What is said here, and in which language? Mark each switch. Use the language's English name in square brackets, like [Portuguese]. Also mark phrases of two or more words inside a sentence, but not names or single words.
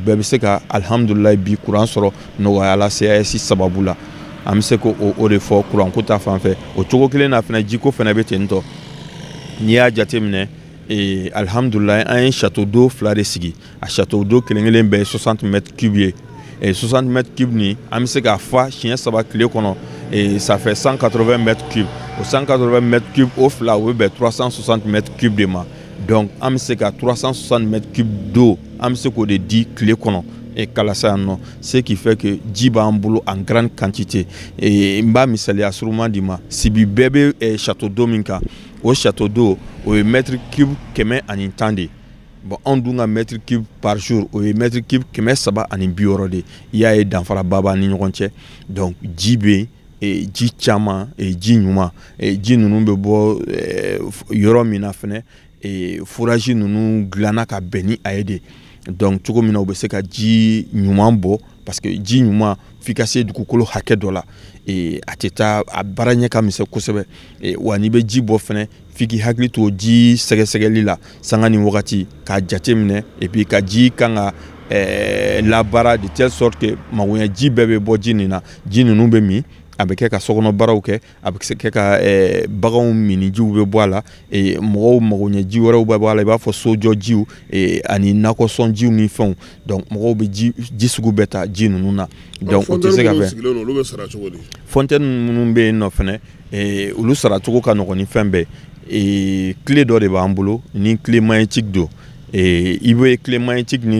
[Bambara] bɛɛ bɛ se ka alhamdulilayi bi courant sɔrɔ nɔgɔya la CAS sababu la an bɛ se k'o de fɔ courant ko ta fan fɛ o cogo kelen na fɛnɛ jiko fɛnɛ bɛ ten tɔ n'i y'a jateminɛ alhamdulilayi an ye [French] château d'eau [Bambara] fila de sigi a [French] château d'eau [Bambara] kelen kelen bɛɛ ye [French] 60 mètres cubes [Bambara] ye [French] 60 mètres cubes [Bambara] ni an bɛ se k'a fa siɲɛ saba tile kɔnɔ [French] ça fait 180 mètres cubes [Bambara] o [French] 180 mètres cubes [Bambara] o fila o bɛ bɛn [French] 360 mètres cubes [Bambara] de ma donc an bɛ se ka [French] 360 mètres cubes d'eau [Bambara] an bɛ se k'o de di tile kɔnɔ Kalasa yan nɔ [French] ce qui fait que [Bambara] ji b'an bolo [French] en grande quantité [Bambara] n b'a misaliya surunman di ma Sibi bɛɛ bɛ [French] château d'eau [Bambara] min kan o [French] château d'eau [Bambara] o ye [French] mètre cube 110 [Bambara] de bon anw dun ka [French] mètre cube par jour [Bambara] o ye [French] mètre cube [Bambara] 360 de i y'a ye danfaraba b'an ni ɲɔgɔn cɛ donc ji bɛ yen ji caman ji ɲuman ji ninnu bɛ bɔ yɔrɔ min na fɛnɛ fourage ninnu dilanna ka bɛn ni a ye de donc cogo min na u bɛ se ka ji ɲuman bɔ parce que ji ɲuman f'i ka se dugukolo hakɛ dɔ la a tɛ taa a baara ɲɛ ka misɛn kosɛbɛ wa n'i bɛ ji bɔ fɛnɛ f'i k'i hakili to ji sɛgɛsɛgɛli la sanga ni wagati k'a jate minɛ [French] et puis [Bambara] ka ji kan ka labaara [French] de telle sorte que [Bambara] magoɲɛ ji bɛɛ bɛ bɔ ji nin na ji ninnu bɛ min a bɛ kɛ ka sokɔnɔ baaraw kɛ a bɛ kɛ ka baganw minijiw bɛ bɔ a la mɔgɔw magoɲɛ ji wɛrɛw bɛ bɔ a la i b'a fɔ sojɔjiw ani nakɔsɔnjiw ni fɛnw donc mɔgɔw bɛ ji sugu bɛɛ ta ji ninnu na donc o tɛ se ka fɛn fontaine minnu bɛ yen nɔ fɛnɛ olu saracogo ka nɔgɔn ni fɛn bɛɛ clé dɔ de b'an bolo ni [French] clé magnétique [Bambara] don i bɛ [French] clé magnétique [Bambara] nin